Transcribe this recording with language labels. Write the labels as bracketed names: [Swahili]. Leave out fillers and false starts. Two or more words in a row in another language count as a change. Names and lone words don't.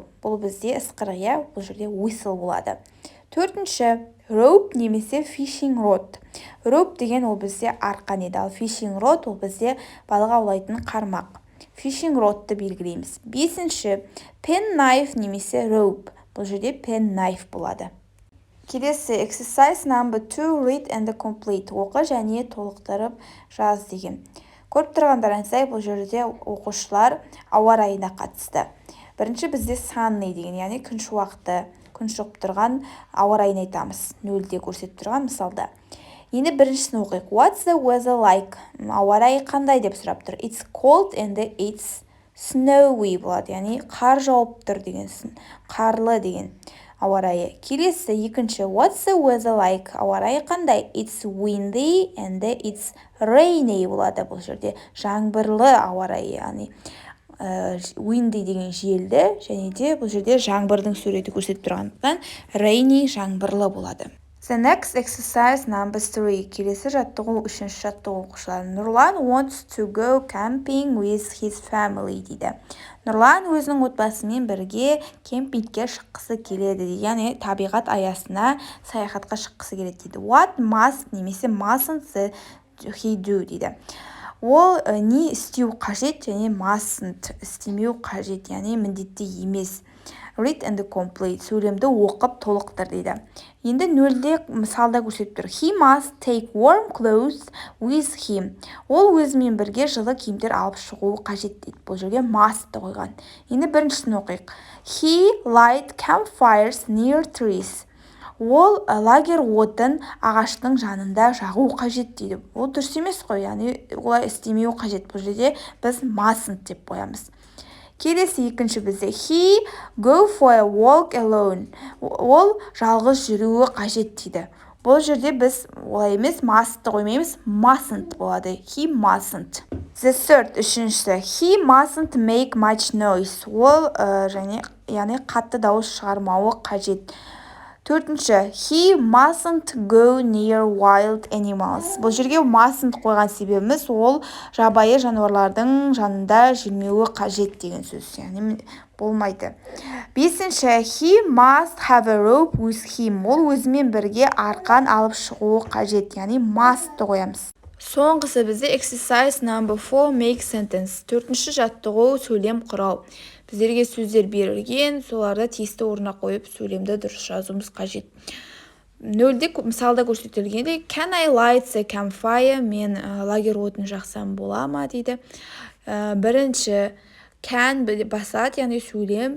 [Kazakh] Бұл бізде ысқырық, бұл жерде whistle болады. Төртінші rope немесе [English] fishing rod. [Kazakh] Rope деген ол бізде арқан еді, ал [English] fishing rod [Kazakh] ол бізде балық аулайтын қармақ. [English] Fishing rodты [Kazakh] белгілейміз. Бесінші penknife немесе rope. Бұл жерде penknife болады. Келесі [English] exercise number 2 read and complete. [Kazakh] Оқы және толықтырып жаз деген. Көріп тұрғандарыңыздай бұл жерде оқушылар ауа райына қатысты. Бірінші бізде sunny деген, яғни күн шуақты, күн шығып тұрған ауа райын айтамыз. Нөлде көрсетіп тұрған мысалда. Енді біріншісін оқиық. [English] What's the weather like? [Kazakh] Ауа райы қандай деп сұрап тұр. [English] It's cold and it's snowy [Kazakh] болады, яғни қар жауып тұр дегенсін. Қарлы деген ауа райы. Келесі екінші [English] what's the weather like? [Kazakh] Ауа райы қандай? [English] It's windy and it's rainy болады. [Kazakh] Бұл жерде жаңбырлы ауа райы, яғни windy деген желді, және де бұл жерде жаңбырдың суреті көрсетіп тұрғандықтан rainy жаңбырлы болады. [English] The next exercise number 3. [Kazakh] Келесі жаттығу үшінші жаттығу оқушылар. [English] Нұрлан wants to go camping with his family дейді. [Kazakh] Нұрлан өзінің отбасымен бірге кемпингке шыққысы келеді, яғни табиғат аясына саяхатқа шыққысы келеді дейді. [English] What must немесе mustn't he do дейді. [Kazakh] Ол не істеу қажет және mustn't істемеу қажет, яғни міндетті емес. [English] Read and complete. [Kazakh] Сөйлемді оқып толықтыр дейді. Енді нөлде мысалда көрсетіп тұр. [English] He must take warm clothes with him. [Kazakh] Ол өзімен бірге жылы киімдер алып шығуы қажет дейді. Бұл жерге must'ты қойған. Енді біріншісін оқиық. [English] He light campfires near trees. [Kazakh] Ол лагерь отын ағаштың жанында жағу қажет дейді. Ол дұрыс емес қой, яғни олай істемеу қажет. Бұл жерде біз mustn't деп қоямыз. Келесі екінші бізде [English] he go for a walk alone. [Kazakh] Ол жалғыз жүруі қажет дейді. Бұл жерде біз олай емес must'ты қоймаймыз, mustn't болады. [English] He mustn't. The third үшіншісі he mustn't make much noise. [Kazakh] Ол яғни қатты дауыс шығармауы қажет. [English] Төртінші he mustn't go near wild animals. [Kazakh] Бұл жерге mustn't қойған себебіміз ол жабайы жануарлардың жанында жүрмеуі қажет деген сөз, яғни болмайды. [English] Бесінші he must have a rope with him. [Kazakh] Ол өзімен бірге арқан алып шығуы қажет, яғни must'ты қоямыз. [English] Соңғысы бізде exercise number 4 make sentence. [Kazakh] Төртінші жаттығу сөйлем құрау. Біздерге сөздер берілген, соларды тиісті орнына қойып сөйлемді дұрыс жазуымыз қажет. [English] Нөлде мысалда көрсетілгенде can I light the campfire? [Kazakh] Мен лагерь отын жақсам бола ма дейді. Бірінші can басталады, яғни сөйлем.